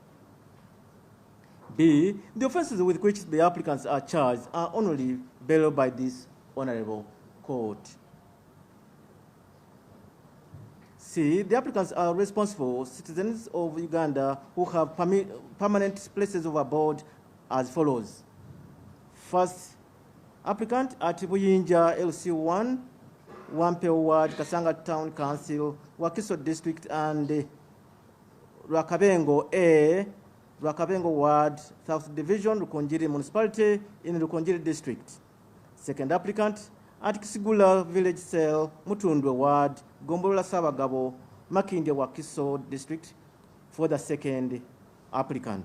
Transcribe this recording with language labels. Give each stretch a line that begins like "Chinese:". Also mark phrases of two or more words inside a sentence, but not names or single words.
English: B, the offenses with which the applicants are charged are only bailed by this honorable court. C, the applicants are responsible citizens of Uganda who have permanent places of abode as follows. First, applicant at Buyinja LC1, Wampeo Ward, Kasanga Town Council, Wakiso District, and Rwakabengo A, Rwakabengo Ward, South Division, Rukonjiri Municipality in Rukonjiri District. Second applicant at Kisigula Village Cell, Mutundwe Ward, Gombolola Sabagabo, Makinde Wakiso District for the second applicant.